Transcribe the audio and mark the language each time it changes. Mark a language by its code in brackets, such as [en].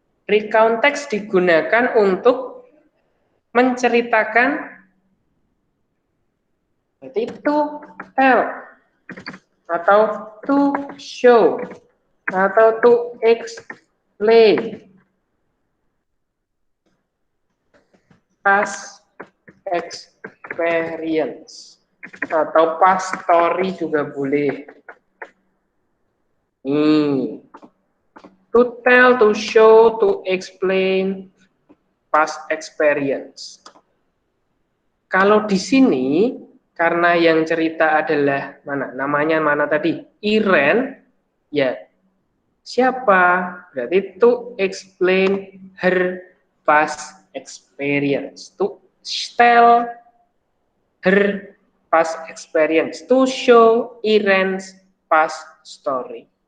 [id] Recount text digunakan untuk menceritakan berarti [en] to tell [id] atau [en] to show [id] atau [en] to explain past experience [id] atau [en] past story [id] juga boleh. [en] To tell, to show, to explain past experience. [id] Kalau di sini karena yang cerita adalah namanya mana tadi? Iren, ya siapa? Berarti [en] to explain her past experience, to tell her past experience, to show Iren's past story.